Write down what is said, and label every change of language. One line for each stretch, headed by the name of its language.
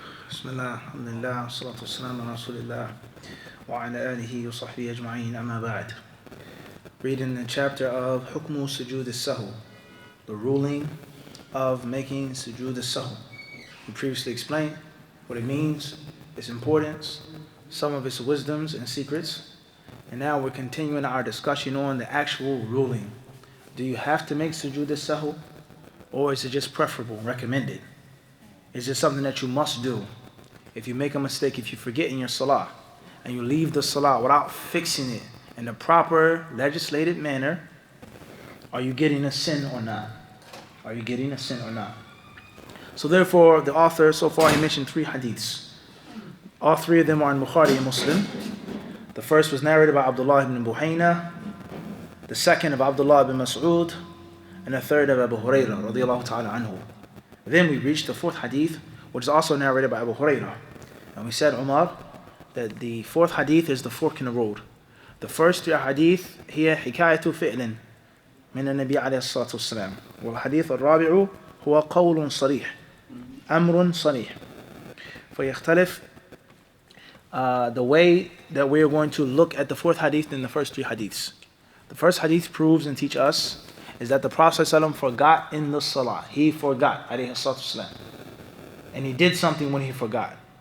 Arabic: بسم الله الحمد لله والصلاة والسلام على رسول الله وعلى آله وصحبه أجمعين أما بعد.
English: Reading the chapter of حكم سجود السهو, the ruling of making sujood al-sahw. We previously explained what it means, its importance, some of its wisdoms and secrets, and now we're continuing our discussion on the actual ruling. Do you have to make sujood al-sahw, or is it just preferable, recommended? Is it something that you must do? If you make a mistake, if you forget in your salah, and you leave the salah without fixing it in the proper legislated manner, are you getting a sin or not? Are you getting a sin or not? So therefore, the author, so far he mentioned 3 hadiths. All 3 of them are in Bukhari and Muslim. The first was narrated by Abdullah ibn Buhayna, the second of Abdullah ibn Mas'ud, and the third of Abu Hurairah radiyallahu ta'ala anhu. Then we reached the 4th hadith, which is also narrated by Abu Hurairah. And we said, Umar, that the 4th hadith is the fork in the road.
Arabic: The first 3 hadith, هي حكاية فعل من النبي عليه الصلاة والسلام. والحديث الرابع هو قول صريح أمر صريح.
English: فيختلف the way that we are going to look at the 4th hadith in the first 3 hadiths. The first hadith proves and teach us is that the Prophet ﷺ forgot in the salah. He forgot, alayhi salatu wasalam. And he did something when he forgot.